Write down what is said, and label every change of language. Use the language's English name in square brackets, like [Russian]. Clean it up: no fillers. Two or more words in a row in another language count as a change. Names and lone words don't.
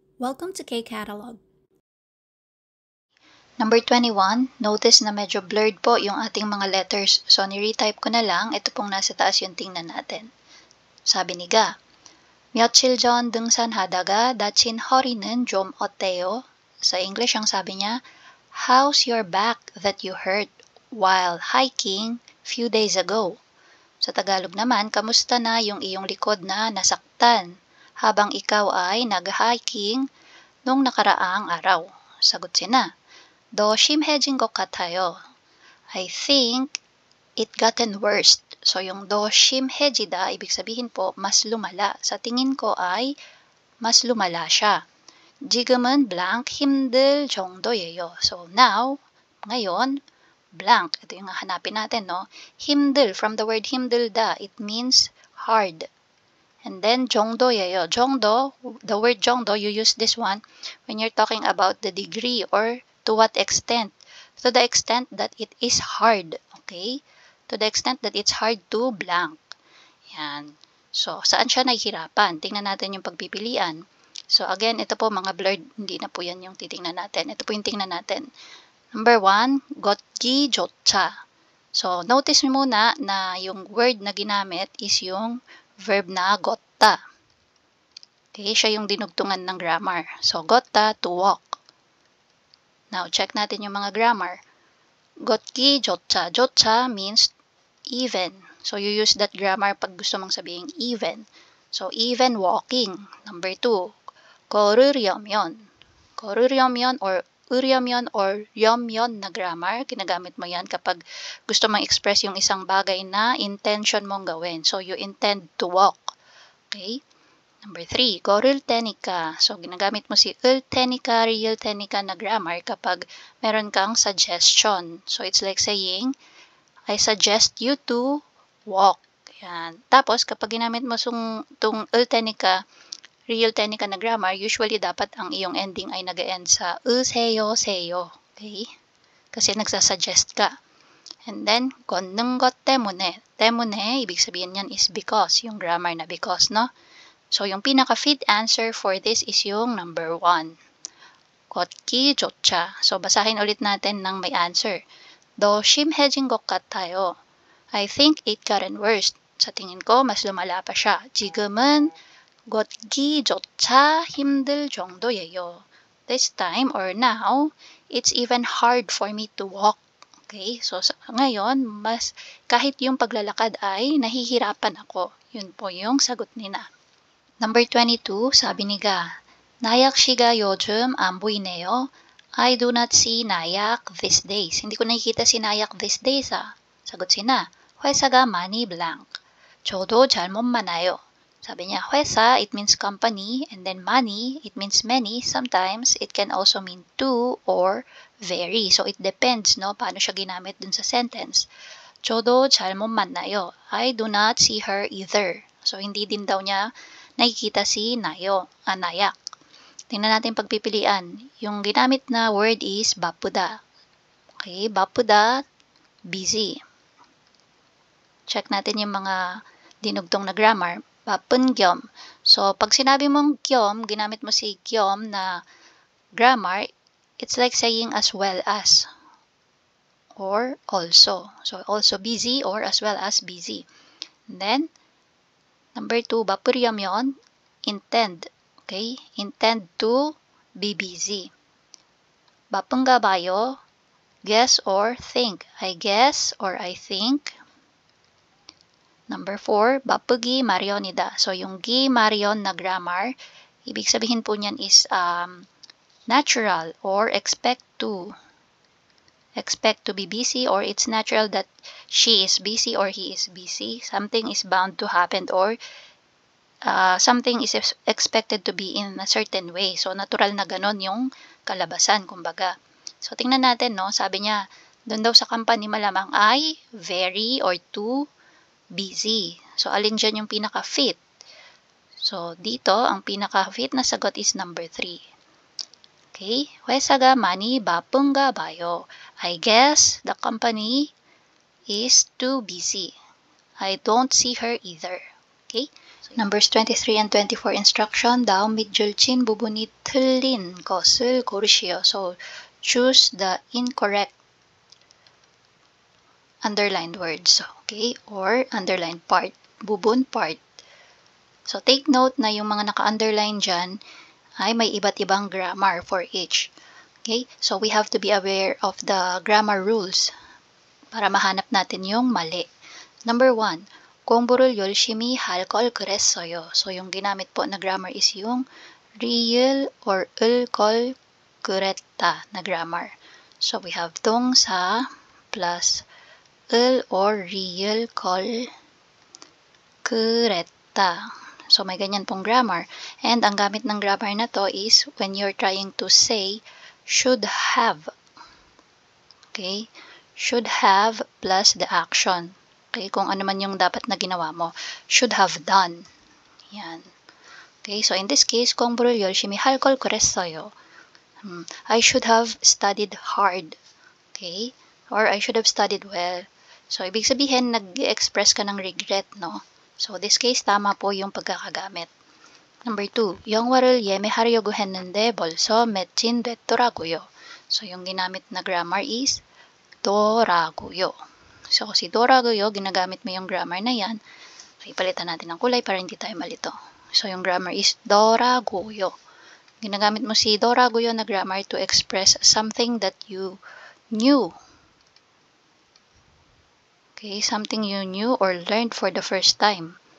[English] Welcome to K-Catalog. [Filipino] Number 21, notice na medyo blurred po yung ating mga letters. So, ni-retype ko na lang. Ito pong nasa taas yung tingnan natin. Sabi ni [Korean] Ga, 며칠 전 등산하다가 다친 허리는 좀 어때요? [Filipino] Sa English, ang sabi niya, [English] how's your back that you hurt while hiking few days ago? [Filipino] Sa Tagalog naman, kamusta na yung iyong likod na nasaktan habang ikaw ay nag-hiking nung nakaraang araw? Sagot sina, [Korean] 더 심해진 것 같아요. [English] I think it gotten worse. So, [Korean] yung 더 심해지다, [Filipino] ibig sabihin po, mas lumala. Sa tingin ko ay mas lumala siya. [Korean] 지금은 blank 힘들 정도예요. [English] So, now, ngayon, blank. [Filipino] Ito yung hanapin natin, no? [Korean] 힘들, [English] from the word 힘들다, it means hard. And then, [Korean] 정도예요. 정도, [English] the word 정도, you use this one when you're talking about the degree or to what extent? To the extent that it is hard, okay? To the extent that it's hard to blank. [Filipino] Yan. So, saan siya nahihirapan? Tingnan natin yung pagpipilian. [English] So, again, [Filipino] ito po mga blurred, hindi na po yan yung titingnan natin. Ito po yung tingnan natin. [English] Number 1, [Korean] 걷기 조차. [Filipino] So, notice mo muna na yung word na ginamit is yung verb na 걷다. Okay, siya yung dinugtungan ng grammar. [English] So, 걷다, to walk. Now, check [Filipino] natin yung mga [English] grammar. [Korean] 걷기 조차. 조차 [English] means even. So, you use that grammar [Filipino] pag gusto mong sabihin [English] even. So, even walking. Number 2, [Korean] 걸으려면. 걸으려면 or 으려면 or 려면 na grammar. [Filipino] Ginagamit mo yan kapag gusto mong express yung isang bagay na intention mong gawin. [English] So, you intend to walk. Okay? Number 3, [Korean] 걸을 테니까. [Filipino] So, ginagamit mo si [Korean] 을 테니까, [Filipino] real 테니까 na grammar [English] kapag meron kang suggestion. So, it's like saying, I suggest you to walk. [Filipino] Yan. Tapos, kapag ginamit mo itong [Korean] 을 테니까, [Filipino] real 테니까 na grammar, usually dapat ang iyong ending ay nag-end sa [Korean] 으세요, 세요. [English] Okay? [Filipino] Kasi nagsasuggest ka. [English] And then, [Korean] 걷는 것 때문에. 때문에, [Filipino] ibig sabihin yan is because. Yung grammar na because, no? So, yung pinaka-fit [English] answer for this [Filipino] is yung number 1. [Korean] 걷기 조차. [Filipino] So, basahin ulit natin ng may answer. [Korean] 더 심해진 것 같아요. [English] I think it gotten worse. [Filipino] Sa tingin ko, mas lumala pa siya. [Korean] 지금은 걷기조차 힘들 정도예요. [English] This time or now, it's even hard for me to walk. Okay? So, [Filipino] ngayon, mas kahit yung paglalakad ay nahihirapan ako. Yun po yung sagot nila. Number 22, sabi ni Ga, [Korean] 나약 씨가 요즘 안 보이네요. [English] I do not see 나약 these days. [Filipino] Hindi ko nakikita si 나약 [English] these days, [Filipino] ah. Sagot sina, [Korean] 회사가 많이 blank. 저도 잘못 많아요. [Filipino] Sabi niya, [Korean] 회사, [English] it means company, and then money, it means many. Sometimes, it can also mean two or very. So, it depends, no? [Filipino] Paano siya ginamit dun sa sentence. [Korean] 저도 잘못 만나요. [English] I do not see her either. So, [Filipino] hindi din daw niya nakikita si Nayak. Tingnan natin pagpipilian. Yung ginamit na word is 바쁘다. Okay, 바쁘다, [English] busy. [Filipino] Check natin yung mga dinugtong na grammar. [Korean] 바쁜 겸. [Filipino] So, pag sinabi mong 겸, ginamit mo si 겸 na grammar, [English] it's like saying as well as or also. So, also busy or as well as busy. And then, number 2, 바쁘려면 intend. Okay? Intend to be busy. [Korean] 바쁜가 봐요. [English] Guess or think. I guess or I think. Number 4, [Korean] 바쁘기 마련이다. [Filipino] So, yung 기 마련 na grammar, ibig sabihin po niyan is [English] natural or expect to be busy, or it's natural that she is busy or he is busy. Something is bound to happen or something is expected to be in a certain way. [Filipino] So, natural na ganon yung kalabasan, kumbaga. So, tingnan natin, no? Sabi niya, doon daw sa company malamang ay [English] very or too busy. So, [Filipino] alin dyan yung pinaka-fit? So, dito, ang pinaka-fit na sagot is number 3. [English] Okay? [Korean] 회사가 많이 바쁜가 봐요. [English] I guess the company is too busy. I don't see her either. Okay? Numbers 23 and 24 instruction, [Korean] 다음 및 줄진 부분이 틀린 것을 고르시오. [English] So, choose the incorrect underlined words, okay? Or underlined part, bubun part. [Filipino] So, [English] take note [Filipino] na yung mga naka-underline dyan ay may iba't ibang grammar [English] for each. [Filipino] Okay? [English] So, we have to be aware of the grammar rules [Filipino] para mahanap natin yung mali. [English] Number 1, [Korean] 공부를 열심히 할 걸 그랬어요. [Filipino] So, yung ginamit po na grammar is yung real or [Korean] 을 걸 그랬다 [Filipino] na grammar. [English] So, we have 동사 plus 을 or real [Korean] 걸 그랬다. [Filipino] So, may ganyan pong grammar. [English] And [Filipino] ang gamit ng grammar na to [English] is when you're trying to say should have. Okay? Should have plus the action. Okay? [Filipino] Kung ano man yung dapat na ginawa mo. [English] Should have done. Yan. Okay? So, in this case, [Korean] 공부를 열심히 할 걸 그랬어요. [English] I should have studied hard. Okay? Or I should have studied well. So, [Filipino] ibig sabihin, nag-express ka ng regret, no? [English] So, this case, [Filipino] tama po yung pagkakagamit. Number 2, [Korean] 영화를 예매하려고 했는데 벌써 매진됐더라고요. [Filipino] So, yung ginamit na grammar is 더라고요. [English] So, [Filipino] si 더라고요, ginagamit mo yung grammar na yan. So, ipalitan natin ang kulay para hindi tayo malito. So, yung grammar is 더라고요. Ginagamit mo si [English] 더라고요 na grammar to express something that you knew. Okay, something you knew or learned for the first time.